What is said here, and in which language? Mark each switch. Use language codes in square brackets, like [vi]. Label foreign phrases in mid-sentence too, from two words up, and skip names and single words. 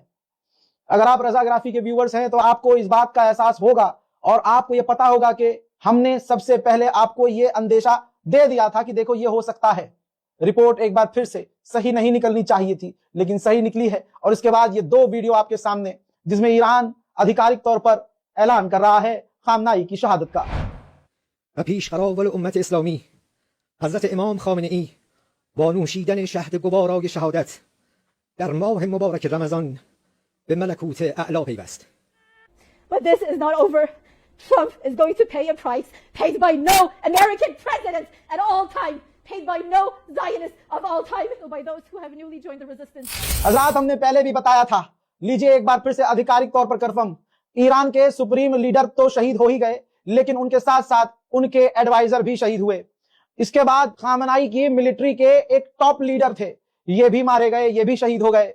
[hi] अगर आप रज़ाग्राफी के व्यूअर्स हैं तो आपको इस बात का एहसास होगा और आपको यह पता होगा कि हमने सबसे पहले आपको यह अंदेशा दे दिया था कि देखो ये हो सकता है। रिपोर्ट एक बार फिर से सही नहीं निकलनी चाहिए थी, लेकिन सही निकली है। और इसके बाद ये 2 वीडियो आपके सामने जिसमें ईरान आधिकारिक तौर पर ऐलान कर रहा है खामनाई की शहादत का। [fa] حضرت امام خامنه‌ای با نوشیدن شهد گوارای شهادت در ماه مبارک رمضان به ملکوت اعلی پیوست. [en] But this is not over. Trump is going to pay a price paid by no American president at all time, paid by no Zionist of all time, or by those who have newly joined the resistance. [hi] हज़रात, हमने पहले भी बताया था, लीजिए एक बार फिर से आधिकारिक तौर पर कंफर्म। ईरान के [en] supreme leader [hi] तो शहीद हो ही गए, लेकिन उनके साथ साथ उनके एडवाइजर भी शहीद हुए। इसके बाद खामनाई की मिलिट्री के एक [en] top leader [hi] थे, ये भी मारे गए, ये भी शहीद हो गए।